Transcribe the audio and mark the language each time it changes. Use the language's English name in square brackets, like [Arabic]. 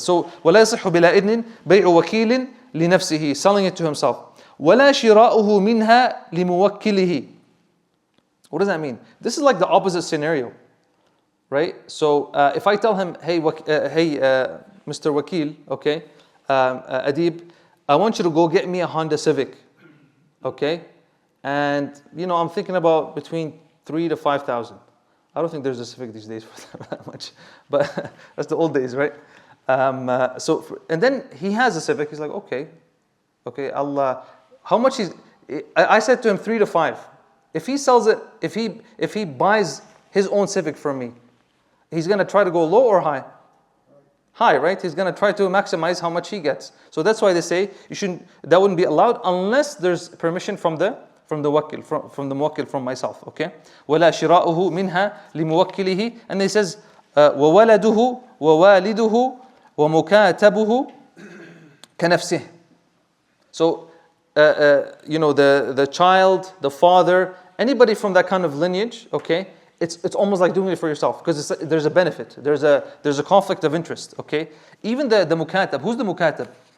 [Arabic] So ولا يصح بلا إذن بيع وكيل لنفسه, [English] selling it to himself. [Arabic] ولا شراؤه منها لموكله. [English] What does that mean? This is like the opposite scenario, right? So if I tell him, hey, Mr. Wakil, okay, Adib, I want you to go get me a Honda Civic, okay? And I'm thinking about between 3,000 to 5,000. I don't think there's a Civic these days for that much, but that's the old days, right? And then he has a Civic. He's like, okay, Allah, how much I said to him 3 to 5. If he sells it, if he buys his own Civic from me, he's gonna try to go low or high? High, right? He's gonna try to maximize how much he gets. So that's why they say that wouldn't be allowed unless there's permission from the wakil, from the muwakkil, from myself. Okay? [Arabic] ولا شراؤه منها لموكله, [English] and he says [Arabic] وولده ووالده ومكاتبه كنفسه. [English] So the child, the father, anybody from that kind of lineage, okay, it's almost like doing it for yourself because there's a benefit, there's a conflict of interest, okay. Even the mukatab, who's the mukatab?